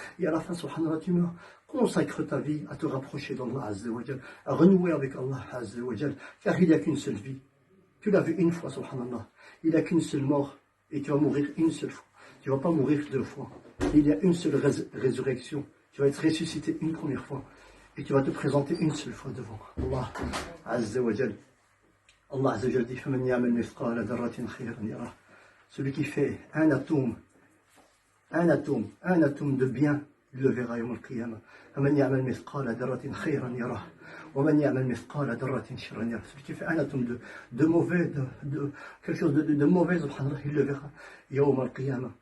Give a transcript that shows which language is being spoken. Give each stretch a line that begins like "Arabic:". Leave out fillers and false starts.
French: Et à la fin, subhanallah, tu meurs. Consacre ta vie à te rapprocher d'Allah Azza wa Jal, à renouer avec Allah Azza wa Jal, car il n'y a qu'une seule vie. Tu l'as vu une fois, subhanallah. Il n'y a qu'une seule mort, et tu vas mourir une seule fois. Tu ne vas pas mourir 2 fois. Il y a une seule résurrection. Tu vas être ressuscité une première fois, et tu vas te présenter une seule fois devant Allah Azza wa Jal. Allah Azza wa Jalla dit
Arabic: فَمَنْ يَعْمَلْ مِثْقَالَ ذَرَّةٍ خَيْرًا يَرَهُ.
French: Celui qui fait un atome de bien, il le verra yawm al-qiyamah.
Arabic: فَمَنْ يَعْمَلْ مِثْقَالَ ذَرَّةٍ خَيْرًا يَرَهُ وَمَنْ يَعْمَلْ مِثْقَالَ ذَرَّةٍ شَرًّا يَرَهُ.
French: Celui qui fait un atome de mauvais, quelque chose de mauvais, subhanallah, il le verra yawm al-qiyamah.